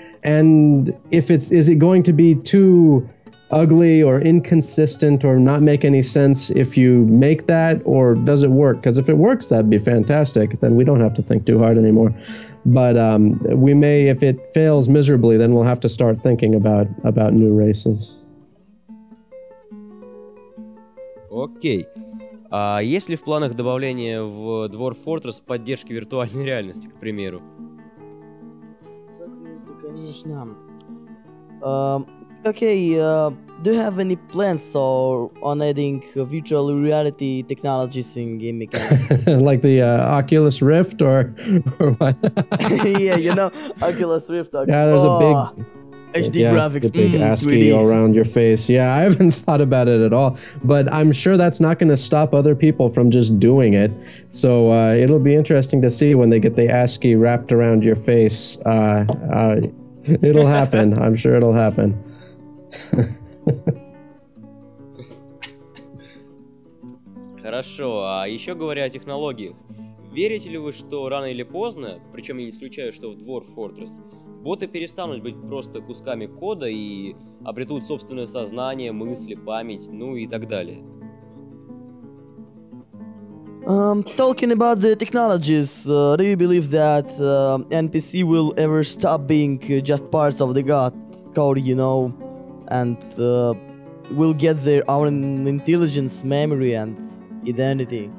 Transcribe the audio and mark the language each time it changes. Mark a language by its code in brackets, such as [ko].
[en] And if is it going to be too ugly or inconsistent or not make any sense if you make that, or does it work? Because if it works, that'd be fantastic. Then we don't have to think too hard anymore. But we may, if it fails miserably, then we'll have to start thinking about new races. [ru] Окей. А есть ли в планах добавление в Dwarf Fortress поддержки виртуальной реальности, к примеру? Конечно. [en] Okay, do you have any plans on adding virtual reality technologies in game mechanics? Like the Oculus Rift or what? Yeah, Oculus Rift. Yeah, there's a big HD graphics. The big ASCII 3D. around your face. Yeah, I haven't thought about it at all, but I'm sure that's not going to stop other people from just doing it. So it'll be interesting to see when they get the ASCII wrapped around your face. It'll happen. I'm sure it'll happen. [ru] Хорошо, а еще говоря о технологиях, верите ли вы, что рано или поздно, причем я не исключаю, что в Dwarf Fortress, боты перестанут быть просто кусками кода и обретут собственное сознание, мысли, память, ну и так далее? [en] Talking about the technologies, do you believe that NPC will ever stop being just parts of the code, and will get their own intelligence, memory, and identity?